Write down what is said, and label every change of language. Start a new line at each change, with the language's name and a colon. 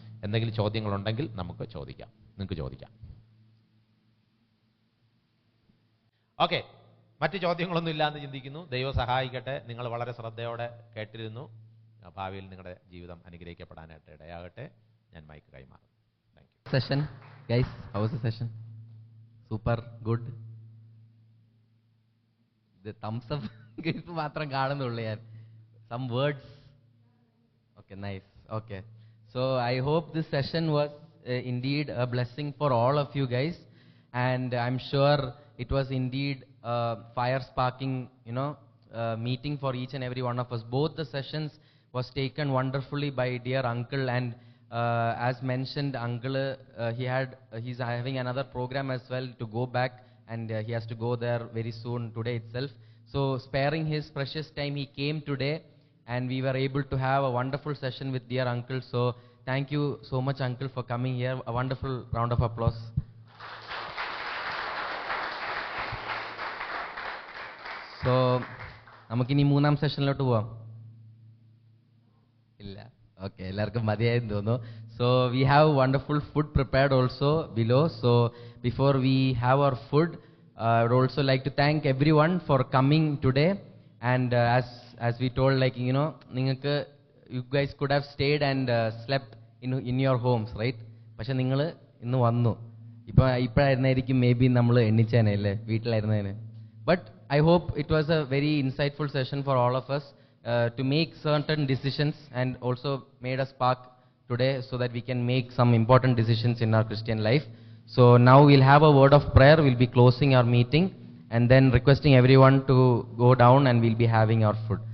Malayalam: എന്തെങ്കിലും ചോദ്യങ്ങളുണ്ടെങ്കിൽ നമുക്ക് ചോദിക്കാം, നിങ്ങൾക്ക് ചോദിക്കാം. ഓക്കെ, മറ്റു ചോദ്യങ്ങളൊന്നും ഇല്ലാന്ന് ചിന്തിക്കുന്നു. ദൈവം സഹായിക്കട്ടെ. നിങ്ങൾ വളരെ ശ്രദ്ധയോടെ കേട്ടിരുന്നു. ഭാവിയിൽ നിങ്ങളുടെ ജീവിതം അനുഗ്രഹിക്കപ്പെടാനായിട്ട് ഇടയാകട്ടെ. ഞാൻ മൈക്ക് കൈമാറും.
English: Thank you. Session, guys, how was the session? Super good. The thumbs up
Malayalam: മാത്രം കാണുന്നുള്ളൂ ഞാൻ.
English: Some words. Okay, nice. Okay. So I hope this session was indeed a blessing for all of you guys, and I'm sure it was indeed a fire sparking, meeting for each and every one of us. Both the sessions was taken wonderfully by dear uncle, and as mentioned, uncle he's having another program as well to go back, and he has to go there very soon, today itself. So sparing his precious time, he came today, and we were able to have a wonderful session with dear uncle. So thank you so much, uncle, for coming here. A wonderful round of applause.
Malayalam: So നമുക്കിനി മൂന്നാം സെഷനിലോട്ട് പോവാം. ഇല്ല, okay, എല്ലാവർക്കും മതിയായെന്ന് തോന്നുന്നു.
English: So we have wonderful food prepared also below. So before we have our food, I would also like to thank everyone for coming today. And as we told, നിങ്ങൾക്ക് you guys could have stayed and slept in your homes, right?
Malayalam: പക്ഷെ നിങ്ങൾ ഇന്ന് വന്നു. ഇപ്പോഴായിരുന്നായിരിക്കും may be നമ്മൾ എണ്ണിച്ചേനെ അല്ലേ വീട്ടിലായിരുന്നതിന്.
English: But I hope it was a very insightful session for all of us to make certain decisions, and also made us spark today so that we can make some important decisions in our Christian life. So now we'll have a word of prayer. We'll be closing our meeting and then requesting everyone to go down, and we'll be having our food.